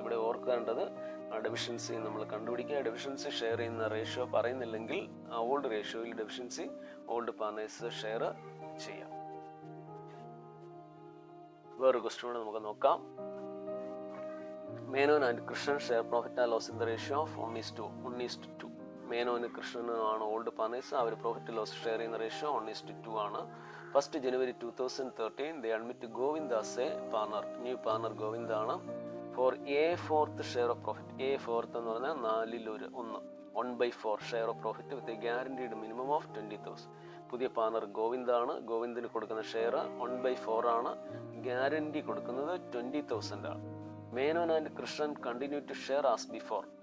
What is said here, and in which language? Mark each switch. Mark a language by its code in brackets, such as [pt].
[ml] ഇവിടെ ഓർക്കേണ്ടത് ഡെഫിഷ്യൻസി നമ്മൾ കണ്ടുപിടിക്കുക. ഡെഫിഷ്യൻസി ഷെയർ ചെയ്യുന്ന ratio പറയുന്നില്ലെങ്കിൽ old റേഷ്യോയിൽ deficiency old partners share ചെയ്യാം. വേറൊരു ക്വസ്റ്റ്യൻ കൂടെ നമുക്ക് നോക്കാം. [en] Menon and Krishnan share profit and loss in the ratio of 1:2. [ml] മേനോന് കൃഷ്ണനും ആണ് ഓൾഡ് പാർട്ട്നേഴ്സ്. അവർ പ്രോഫിറ്റ് ലോസ് ഷെയർ ചെയ്യുന്ന റേഷ്യോ 1:2 ആണ്. [en] 1 January 2013 they admit Govind as a partner. [ml] New partner Govind ആണ്. [en] For A4th share of profit. A4th [ml] എന്ന് പറഞ്ഞാൽ [en] 1/4, 1/4 share of profit with a guaranteed minimum of 20,000. [ml] പുതിയ partner Govind ആണ്. ഗോവിന്ദിന് കൊടുക്കുന്ന ഷെയർ 1/4 ആണ്. Guarantee കൊടുക്കുന്നത് 20,000 ആണ്. [en] Menon and Krishnan continue to share as before.